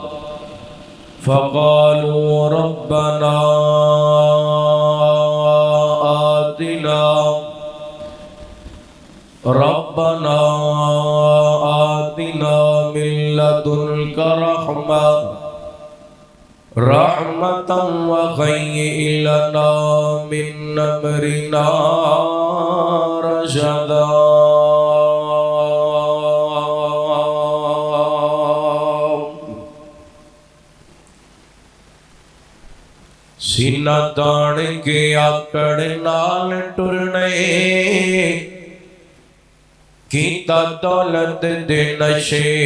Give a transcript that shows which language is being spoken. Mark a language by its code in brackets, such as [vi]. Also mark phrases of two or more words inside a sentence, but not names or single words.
[ar] فقالوا ربنا آتنا من لدنك رحمة وهيئ لنا من أمرنا رشدا [pa] سینہ تاڑ کے آکڑ نال ٹرنے کیتا دولت دے نشے